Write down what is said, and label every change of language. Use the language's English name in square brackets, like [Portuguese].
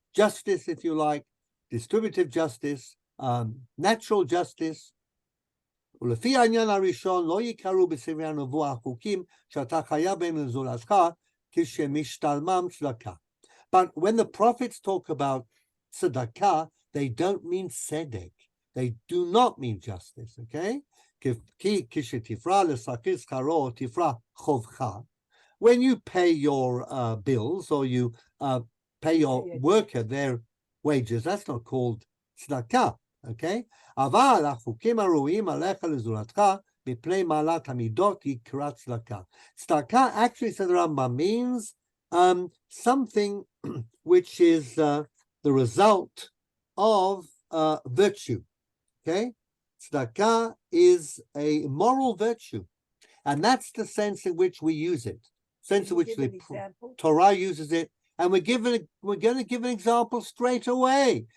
[English] Justice, if you like, distributive justice, natural justice. [Hebrew] ולפי העניין הראשון לא יקראו בספרי הנבואה החוקים שאתה חייב בהם לזולתך כשמשתלמם צדקה. [English] But when the prophets talk about tzedakah, they don't mean tzedek. They do not mean justice, okay? [Hebrew] כי כשתפרע לשכיר שכרו תפרע חובך. [English] When you pay your bills or you pay your worker their wages, that's not called tzedakah, okay? [Hebrew] אבל החוקים הראויים עליך לזולתך מפני מעלת המידות יקרא צדקה. [English] Tzedakah actually, said the Rambam, means something which is the result of virtue, okay? Tzedakah is a moral virtue, and that's the sense in which we use it, sense in which the Torah uses it, and we're going to give an example straight away.